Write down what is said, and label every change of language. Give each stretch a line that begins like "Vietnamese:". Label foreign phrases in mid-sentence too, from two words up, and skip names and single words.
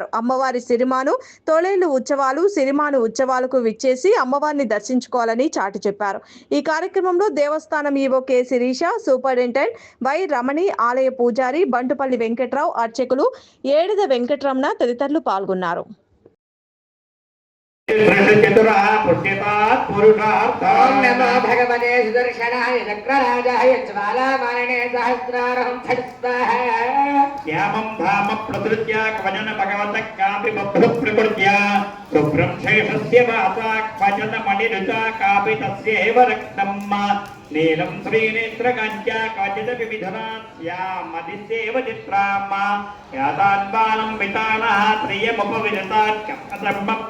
Telugu: అమ్మవారి సిరిమాను తొలేళ్లు ఉత్సవాలు సిరిమాను ఉత్సవాలకు విచ్చేసి అమ్మవారిని దర్శించుకోవాలని చాటి చెప్పారు. ఈ కార్యక్రమంలో దేవస్థానం ఈవో కె శిరీష, సూపరింటెండెంట్ వై రమణి, ఆలయ పూజారి బంటుపల్లి వెంకట్రావు, అర్చకులు ఏడిద వెంకటరమణ తదితరులు పాల్గొన్నారు.
Sanskrit: नमो भगवते सुदर्शनाय चक्रराजाय ज्वालामालिने सहस्रारहं फट्स्वाहा श्यामं धाम प्रसृत्य क्वचन भगवतः कापि बभ्रुः प्रकृत्या शुभ्रं शेषस्य वासा क्वचन मणिरुचा कापि तस्यैव रक्तम् नीलं श्रीनेत्रकाञ्चा क्वचिदपि विधना स्यामदिस्यैव चित्राम् यातान्बालं वितानः प्रियमुपविदतात् कपदब्बप्रभानम्।